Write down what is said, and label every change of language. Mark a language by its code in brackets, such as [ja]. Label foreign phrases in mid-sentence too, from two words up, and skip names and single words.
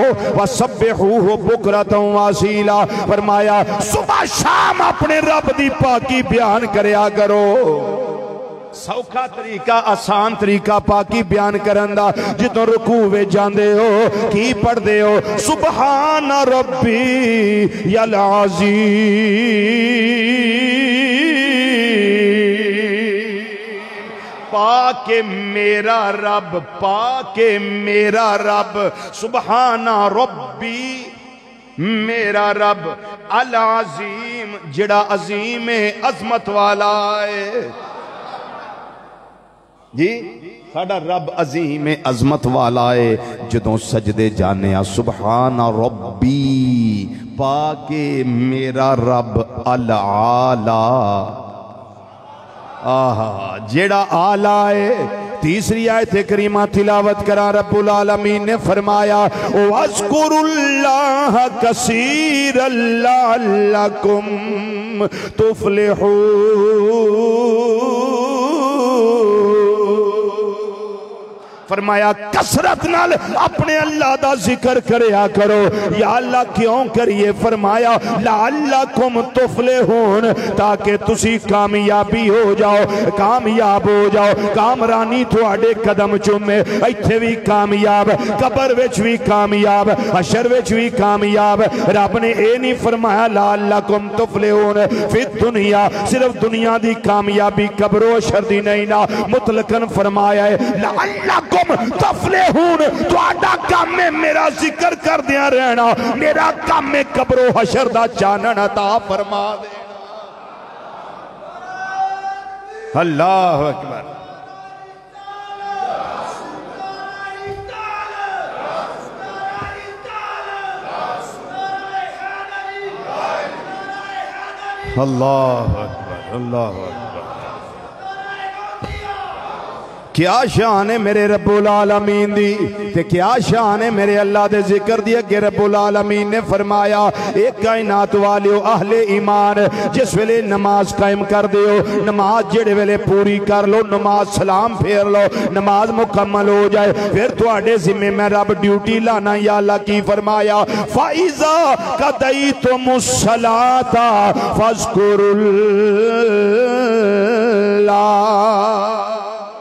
[ar] وسبحوه بكرة وأصيلا, [pa] فرمایا صبح شام اپنے رب دی پاکی بیان کریا کرو. سوکھا طریقہ، آسان طریقہ پاکی بیان کرن دا، جدوں رکوع وچ جاندے ہو کی پڑھدے ہو, [ar] سبحان ربي ال अज़ीम, [pa] پاک اے میرا رب، پاک اے میرا رب, [ar] سبحان ربي [pa] میرا رب, [ar] العظيم [pa] جیہڑا عظیم ہے، عظمت والا ہے جی. ساڈا رب عظیم عظمت والا ہے. جدوں سجدے جانے آں [ar] سبحان ربي, [pa] پاک اے میرا رب, [ar] الأعلى, [pa] آہا جیہڑا اعلیٰ ہے. تیسری آیت کریمہ تلاوت کراں, رب العالمین نے فرمایا, [ar] واذكروا الله كثيرا لعلكم تفلحون. [pa] فرمایا کثرت نال اپنے اللہ دا ذکر کریا کرو. یا اللہ کیوں کریے? فرمایا [ar] لعلكم تفلحون, [pa] تاکہ تسی کامیاب ہو جاؤ، کامیاب ہو جاؤ، کامرانی تہاڈے قدم چُمے. ایتھے وی کامیاب، قبر وچ وی کامیاب، حشر وچ وی کامیاب. رب نے اے نہیں فرمایا [ar] لعلكم تفلحون في الدنيا, [pa] صرف دنیا دی کامیابی، قبر و حشر دی نہیں نا، مطلقاً فرمایا ہے [ar] لعلكم تفلحون. [pa] تہاڈا کم ہے میرا ذکر کردیاں رہنا، میرا کم ہے قبر و حشر دا چانن عطا فرما دیاں. [ar] الله أكبر. الله أكبر، الله أكبر. [pa] کیا شان ہے میرے رب العالمین دی، تے کیا شان ہے میرے اللہ دے ذکر دی. اگے رب العالمین نے فرمایا، اے کائنات والیو اہل ایمان، جس ویلے نماز قائم کر دیو، نماز جیہڑے ویلے پوری کر لو، نماز سلام پھیر لو، نماز مکمل ہو جائے، فیر تہاڈے ذمے میں رب ڈیوٹی لانا. یا اللہ کی فرمایا, [ar] فإذا قضيتم الصلاة فاذكروا الله.